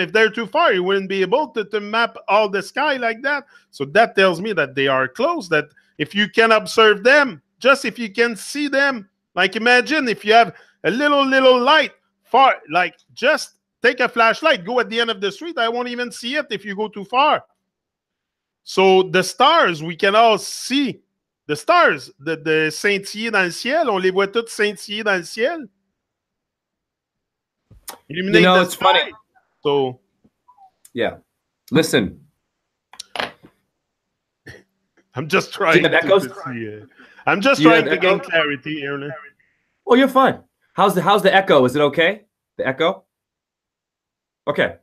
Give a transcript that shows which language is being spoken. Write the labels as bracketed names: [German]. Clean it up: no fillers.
[English] If they're too far, you wouldn't be able to map all the sky like that. So that tells me that they are close, that if you can observe them, just if you can see them, like imagine if you have a little light far, like just take a flashlight, go at the end of the street, I won't even see it if you go too far. So the stars, we can all see the stars, [French] de scintiller dans le ciel, on les voit toutes scintiller dans le ciel. [English] Illuminate, you know, it's sky. Funny. So, yeah. Listen. I'm just trying to see. I'm just trying to gain clarity here. Well, you're fine. How's the echo? Is it okay? The echo? Okay.